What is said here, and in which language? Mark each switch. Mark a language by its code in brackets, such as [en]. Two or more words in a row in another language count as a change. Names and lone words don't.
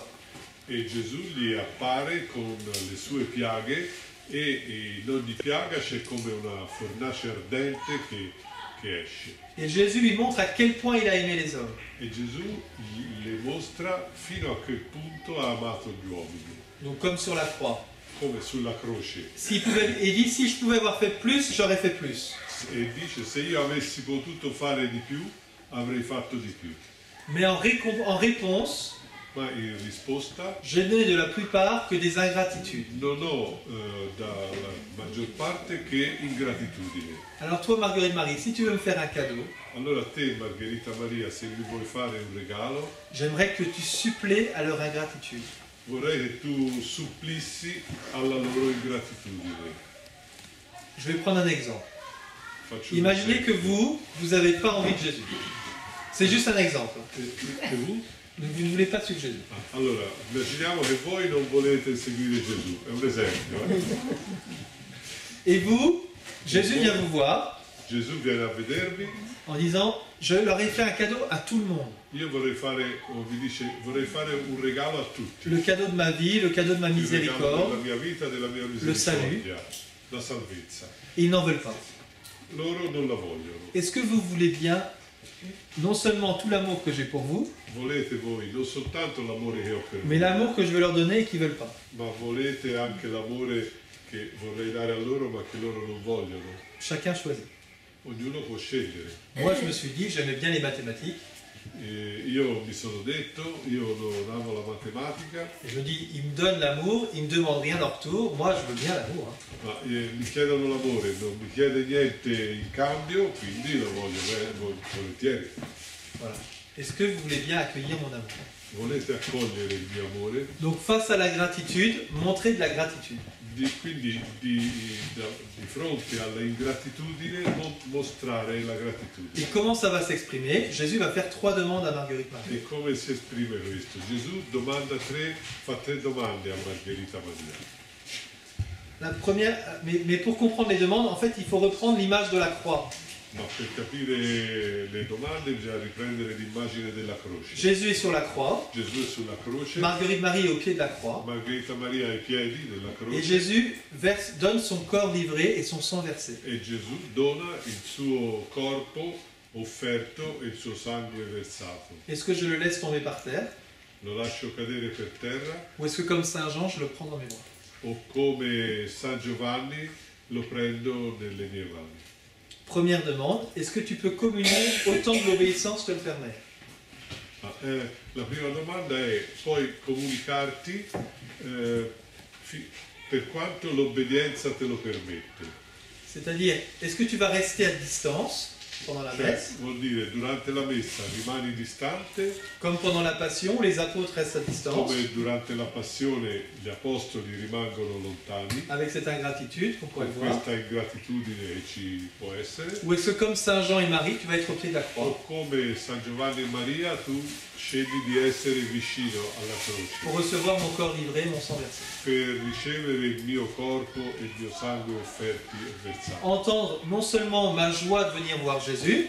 [it] E Gesù gli appare con le sue piaghe e in ogni piaga c'è come una fornace ardente che esce. [fr] Et Jésus lui montre à quel point il a aimé les hommes. [it] E Gesù le mostra fino a che punto ha amato gli uomini, [fr] Donc comme sur la croix. [it] come sulla croce. [fr] Il dit, si je pouvais avoir fait plus, j'aurais fait plus. [it] E dice, se io avessi potuto fare di più, avrei fatto di più. [fr] Mais en réponse, [it] Ma in risposta [fr] je n'ai de la plupart que des ingratitudes. [it] non ho dalla maggior parte che ingratitudine. [fr] Alors toi, Marguerite Marie, si tu veux me faire un cadeau, [it] Allora te, Margherita Maria, se mi vuoi fare un regalo, [fr] j'aimerais que tu supplées à leur ingratitude. [it] vorrei che tu supplissi alla loro ingratitudine. [fr] Je vais prendre un exemple. [it] Faccio un [fr] Imaginez que [it] esempio. [fr] vous n'avez pas envie de Jésus. C'est juste un exemple. E vous? Vous ne voulez pas suivre Jésus. [it] Allora, immaginiamo che voi non volete seguire Gesù, è un esempio. [fr] Et vous, Jésus vient vous voir [it] Gesù viene a vedervi, [fr] en disant, je leur ai fait un cadeau à tout le monde. [it] io vorrei fare, o vi dice, vorrei fare un regalo a tutti. [fr] Le cadeau de ma vie, le cadeau de ma [it] Il regalo della [fr] miséricorde. [it] mia vita, della mia [fr] salut. [it] misericordia, la salvezza. [fr] Et ils n'en veulent pas. [it] Loro non la vogliono. [fr] Est-ce que vous voulez bien, non seulement tout l'amour que j'ai pour vous, [it] Volete voi non soltanto l'amore che ho per [fr] mais [it] voi, [fr] l'amour que je veux leur donner et qu'ils ne veulent pas? [it] ma volete anche l'amore che vorrei dare a loro ma che loro non vogliono. [fr] Chacun choisit. [it] Ognuno può scegliere. [fr] Moi, je me suis dit, j'aimais bien les mathématiques. E io mi sono detto, io non amo la matematica, Et je me dis, ils me donnent l'amour, ils ne me demandent rien en retour. Moi, je veux bien l'amour. Hein. [it] ma mi chiedono l'amore, non mi chiede niente in cambio, quindi lo voglio volentieri. [fr] Voilà. Est-ce que vous voulez bien accueillir mon amour? [it] Volete accogliere il mio amore? [fr] Donc, face à la gratitude, montrez de la gratitude. [it] Quindi di fronte alla ingratitudine mostrare la gratitudine. [fr] Et comment ça va s'exprimer? Jésus va faire 3 demandes à Marguerite Marie. [it] E come si esprime questo? Gesù fa 3 domande a Margherita Maria. [fr] La première, mais pour comprendre les demandes, en fait, il faut reprendre l'image de la croix. [it] Ma per capire le domande bisogna riprendere l'immagine della croce. [fr] Jésus est sur la croix, [it] Gesù è sulla croce, [fr] Marguerite Marie est au pied de la croix, [it] Margherita Maria ai piedi della [fr] et [it] croce [fr] Jésus donne son corps livré et son sang versé. [it] e Gesù dona il suo corpo offerto e il suo sangue versato. [fr] Est-ce que je le laisse tomber par terre, [it] Lo lascio cadere per terra [fr] ou est-ce que comme Saint Jean, je le prends dans mes bras? [it] o come San Giovanni lo prendo nelle mie mani. [fr] Première demande, est-ce que tu peux communier autant que l'obéissance te le permet? [it] La prima domanda è: puoi comunicarti per quanto l'obbedienza te lo permette? [fr] C'est-à-dire, est-ce que tu vas rester à distance pendant la [it] Cioè, [fr] messe, [it] vuol dire, durante la messa rimani distante, [fr] comme pendant la Passion, les apôtres restent à distance, [it] come durante la passione gli apostoli rimangono lontani, [fr] avec cette ingratitude qu'on pourrait [it] con [fr] voir, [it] questa ingratitudine che ci può essere, [fr] ou est-ce que comme Saint Jean et Marie, tu vas être au pied de la [it] o [fr] croix [it] come San Giovanni e Maria tu scegli di essere vicino alla croce [fr] pour recevoir mon corps livré, mon sang versé? [it] per ricevere il mio corpo e il mio sangue offerti e versati. [fr] Entendre non seulement ma joie de venir voir Jésus,